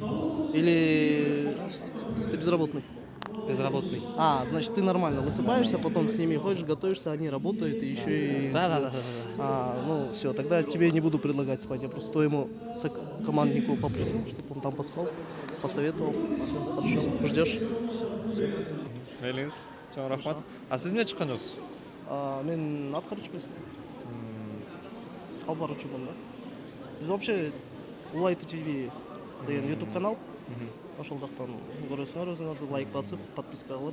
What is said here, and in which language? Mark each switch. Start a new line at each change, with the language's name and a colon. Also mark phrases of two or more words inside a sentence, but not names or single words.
Russian: Или ты безработный? Безработный. Значит, ты нормально высыпаешься, потом с ними ходишь, готовишься, они работают, и еще и... Да. Ну, все, тогда тебе не буду предлагать спать, я просто твоему команднику попросил, чтобы он там поспал, посоветовал. Все, хорошо. Ждешь?
Kyrgyz: Мейлиңиз, чоң рахмат. А сиз эмне чыккан жоксуз? Мен аткаруучумун. Калбаруучумун, да. Биз вообще Улай ТВ деген YouTube канал. Ошол жактан көрөсүңөр, өзүңөрдү лайк басып, подписка кылып.